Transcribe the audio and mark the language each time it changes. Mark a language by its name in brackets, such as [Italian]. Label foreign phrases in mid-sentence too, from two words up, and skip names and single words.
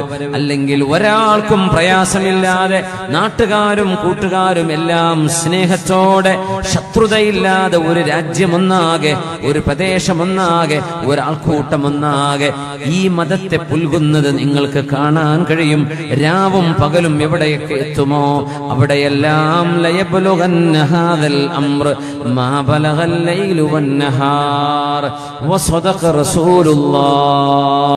[Malayalam] അല്ലെങ്കിൽ ഒരാൾക്കും പ്രയാസമില്ലാതെ നാട്ടുകാരും കൂട്ടുകാരും എല്ലാം സ്നേഹത്തോടെ ശത്രുതയില്ലാതെ ഒരു രാജ്യമൊന്നാകെ, ഒരു പ്രദേശമൊന്നാകെ, ഒരാൾക്കൂട്ടമൊന്നാകെ ഈ മതത്തെ പുൽകുന്നത് നിങ്ങൾക്ക് കാണാൻ കഴിയും. രാവും പകലും എവിടെയൊക്കെ എത്തുമോ അവിടെയെല്ലാം [Arabic] ليبلغن هذا الأمر ما بلغ الليل والنهار وصدق رسول الله.